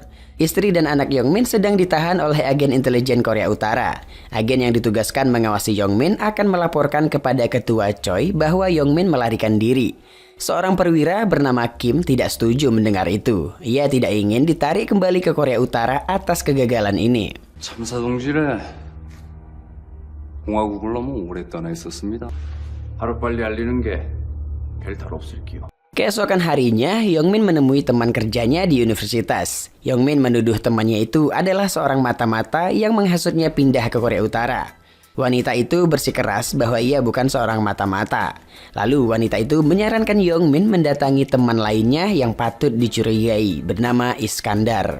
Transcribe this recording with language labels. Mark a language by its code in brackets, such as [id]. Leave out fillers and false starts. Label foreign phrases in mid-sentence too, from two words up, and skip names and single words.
[id] Istri dan anak Yongmin sedang ditahan oleh agen intelijen Korea Utara. Agen yang ditugaskan mengawasi Yongmin akan melaporkan kepada ketua Choi bahwa Yongmin melarikan diri. Seorang perwira bernama Kim tidak setuju mendengar itu. Ia tidak ingin ditarik kembali ke Korea Utara atas kegagalan ini. [ko] 참사 동지래. 공화국을 너무 오래 떠나 있었습니다. 하루빨리 알리는 게 별탈 없을게요. [id] Keesokan harinya, Yongmin menemui teman kerjanya di universitas. Yongmin menuduh temannya itu adalah seorang mata-mata yang menghasutnya pindah ke Korea Utara. Wanita itu bersikeras bahwa ia bukan seorang mata-mata. Lalu wanita itu menyarankan Yongmin mendatangi teman lainnya yang patut dicurigai bernama Iskandar.